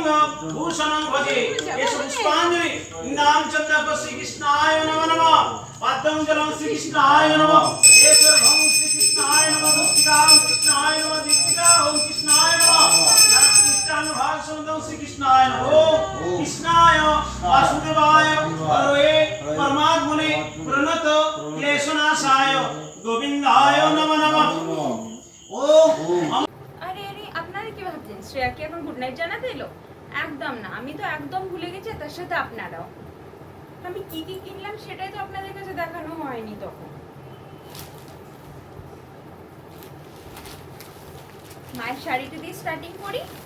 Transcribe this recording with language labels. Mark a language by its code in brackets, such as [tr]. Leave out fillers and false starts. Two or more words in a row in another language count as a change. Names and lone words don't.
[sa] भूषणं भजे एष पुष्पांजलि नाम चंद्र श्री कृष्णाय नमः नमः पाद्यं जलं श्री कृष्णाय नमः एषर्भं श्री कृष्णाय नमः भक्तिकां कृष्णाय नमः दीक्षिका ओम कृष्णाय नमः श्री कृष्णाय नमः कृष्णाय वासुदेवाय हरये परमात्मने प्रणत क्लेशनाशाय गोविंदाय नमः नमः ओम [bn] আরে আরে আপনারা কি ভাবছেন শ্রেয়া কি এখন [en] good night [bn] জানাতে এলো? একদম না, আমি তো একদম ভুলে গেছি, তার সাথে আপনারাও। আমি কি কি কিনলাম সেটাই তো আপনাদের কাছে দেখানো হয়নি তখন। মায়ের শাড়িটা দিয়ে স্টার্টিং করি।